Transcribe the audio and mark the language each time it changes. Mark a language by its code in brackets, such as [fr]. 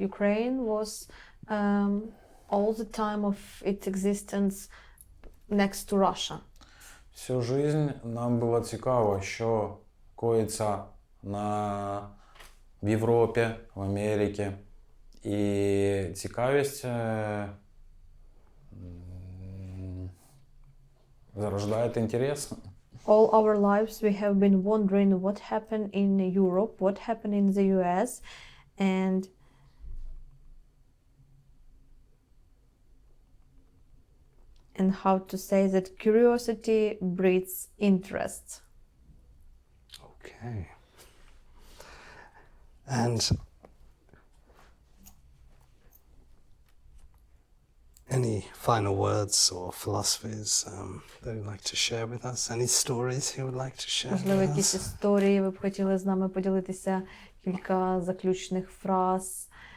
[en] Ukraine was all the time of its existence next to Russia. [ru] Всю жизнь [uk] нам було цікаво, що коїться в Європі, в Америці. І цікавість зарождає інтерес. [en] All our lives we have been wondering what happened in Europe, what happened in the US, and how to say that curiosity breeds interest. okay. And any final words or philosophies that you'd like to share with us? Any stories you would like to share [uk] Можливо, [en] with [uk] якісь [en] us? [uk] історії ви б хотіли з нами поділитися, кілька заключних фраз.